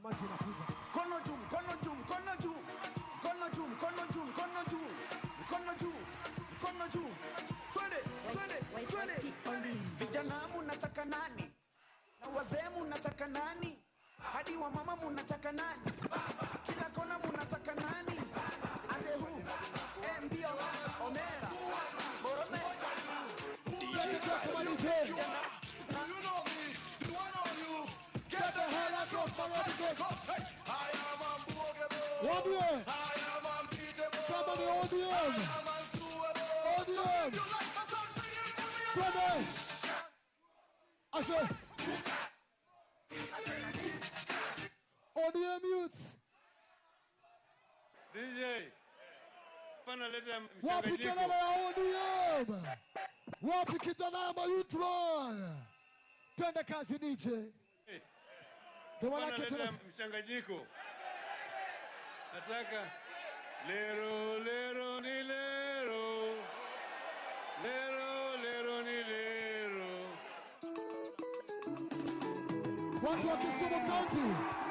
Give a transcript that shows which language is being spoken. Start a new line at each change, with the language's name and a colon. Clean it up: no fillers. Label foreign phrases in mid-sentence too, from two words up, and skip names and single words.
Swahili: Mkono juu. Twende. Vijana mnataka nani? Na wazee mnataka nani? Hadi wa mama mnataka nani? Kila kona mnataka nani?
Luo (Kenya and Tanzania): Ande hu, Mbio, Omera, Borome.
English: Get the hell out of my road. I am unbogable. ODM. I am unbeatable. Somebody ODM. I am unsuable. ODM. So if you like my song, sing it for me. Brother. I said. ODM youths.
Swahili: DJ. Pana leta Wapi kelele ya ODM? Wapi kijana ya
English: youth man?
Swahili: Twende kazi DJ. Pana leta mchanganyiko. Nataka lero ni lero. Lero ni lero. Watu wa Kisumu County.